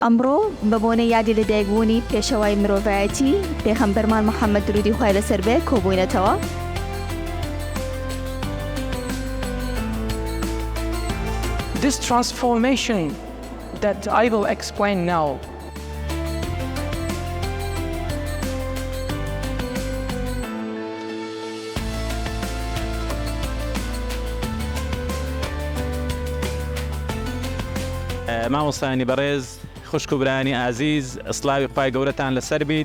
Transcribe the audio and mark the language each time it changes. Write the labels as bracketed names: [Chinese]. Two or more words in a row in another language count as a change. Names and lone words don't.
[Central Kurdish] ئەمڕۆ بەبوونە یادی لە دایکبوونی پێشەوای مرۆڤایەتی پێغەمبەرمان محەممەد درودی خوای لەسەر بێ کۆبووینەتەوە. [English] This transformation that I will explain now [Central Kurdish] مامۆستایانی بەڕێز خوشک و برانی ئازیز ئەسڵاوی خوای گەورەتان لەسەر بیت.